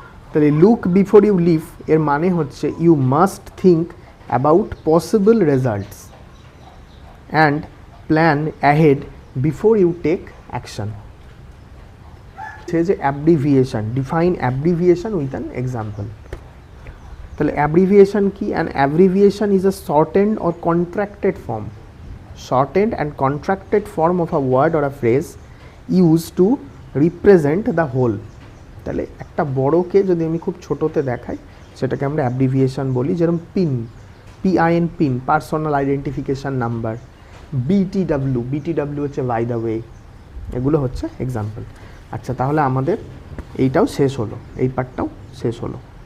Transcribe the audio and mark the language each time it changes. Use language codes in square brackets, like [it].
[en] তাহলে look before you leave [bn] এর মানে হচ্ছে [en] You must think about possible results and plan ahead before you take action. সে যে abbreviation, define abbreviation with an example. [bn] তাহলে abbreviation কি? [en] An abbreviation is a shortened or contracted form, shortened and contracted form of a word or a phrase used to represent the whole। [bn] তাহলে একটা বড়কে যদি আমি খুব ছোটোতে দেখাই সেটাকে আমরা অ্যাব্রিভিয়েশন বলি, যেরকম pin, PIN, pin, personal identification number. BTW হচ্ছে [en] By the way. [bn] এগুলো হচ্ছে এক্সাম্পল। আচ্ছা, তাহলে আমাদের এইটাও শেষ হলো, এই পার্টটাও শেষ হলো।